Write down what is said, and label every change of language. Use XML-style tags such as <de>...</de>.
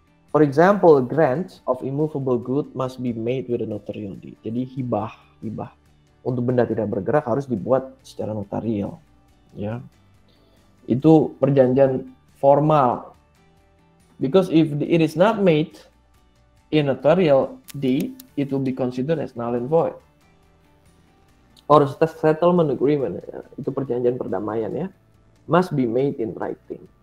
<en>For example, a grant of immovable good must be made with a notarial deed.</en> <id>Jadi hibah untuk benda tidak bergerak harus dibuat secara notarial. Ya, itu perjanjian formal.</id> <en>Because if it is not made in notarial deed, it will be considered as null and void. Or settlement agreement, ya,</en> <id>itu perjanjian perdamaian</id> <en>ya, must be made in writing.</en>